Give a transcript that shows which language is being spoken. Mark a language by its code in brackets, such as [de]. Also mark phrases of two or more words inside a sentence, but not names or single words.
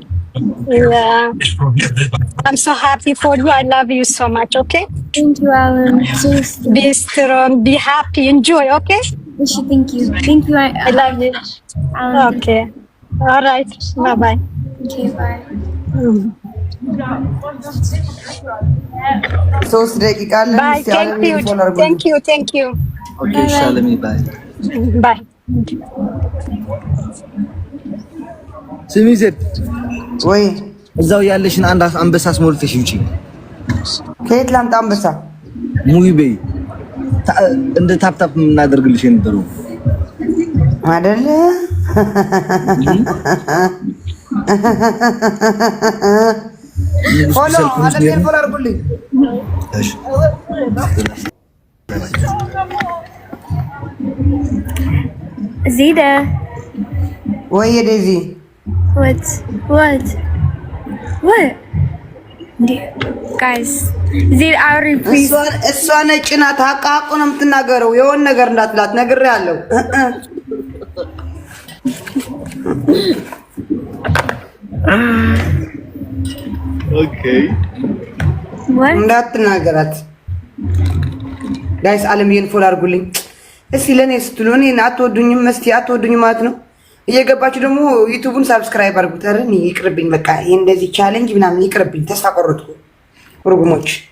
[en] Yeah. I'm so happy for you. I love you so much, okay? Thank you, Alan. Seriously. Be strong, be happy, enjoy, okay? Thank you. Thank you, I love you. Alan. Okay. All right. Bye-bye. Okay, bye. [am] 3 ደቂቃ አለ። [en] Bye. Thank you. Thank you. Thank you. [am] ኦኬ ሻለሚ ባይ። [en] Bye. [am] ስሚ ዜድ ወይ እዛው ያለሽን አንድ አንበሳ አስሞልተሽ ውጪ። ከየት ላምጣ አንበሳ? ሙይ በይ እንደ ታፕታፕ የምናደርግልሽ የነበረው አይደለ? ፎሎ አለምዬ ፎሎ አድርጉልኝ። እሺ Zida. ወይ ዴዚ [en] What? What? What? Guys, Zida, I repeat. [am] እሷ ነጭ ናት። ሀቃቁ ነው የምትናገረው። የሆነ ነገር እንዳትላት ነግሬያለሁ። ኦኬ [en] What? [am] እንዳትናገራት ጋይስ። አለምዬን ፎሎ አድርጉልኝ እስቲ። ለኔ ስትሉ እኔን አትወዱኝም፣ እስቲ አትወዱኝ ማለት ነው። እየገባችሁ ደግሞ ዩቲዩብን ሰብስክራይብ አድርጉት። ኧረ እኔ ይቅርብኝ በቃ ይሄ እንደዚህ ቻሌንጅ ምናምን ይቅርብኝ። ተስፋ ቆረጥኩ። ሩጉሞች